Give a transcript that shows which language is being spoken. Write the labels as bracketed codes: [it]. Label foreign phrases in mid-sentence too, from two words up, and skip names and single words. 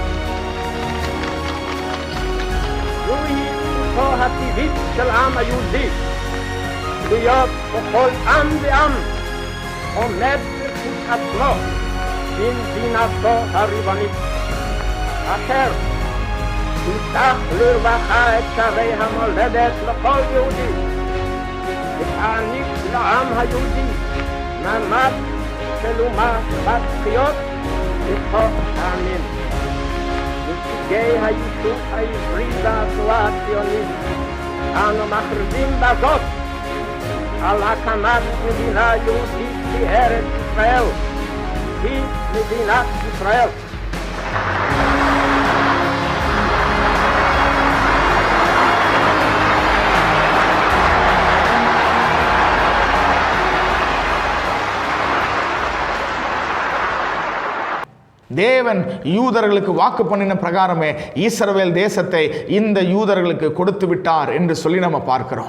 [he] זוהי זכותו הטבעית של העם היהודי, להיות בכל עם ועם עומד בזכות עצמו במדינתו הריבונית, אשר תפתח לרווחה את שערי המולדת לכל יהודי, ותעניק לעם היהודי מעמד של אומה בת זכויות בתוך העמים. נציגי היישוב העברי והתנועה הציונית, אנו מכריזים בזאת על הקמת מדינה יהודית בארץ ישראל, היא מדינת ישראל. [ta] தேவன் யூதர்களுக்கு வாக்கு பண்ணின பிரகாரமே இஸ்ரவேல் தேசத்தை இந்த யூதர்களுக்கு கொடுத்து விட்டார் என்று சொல்லி நம்ம பார்க்கிறோம்.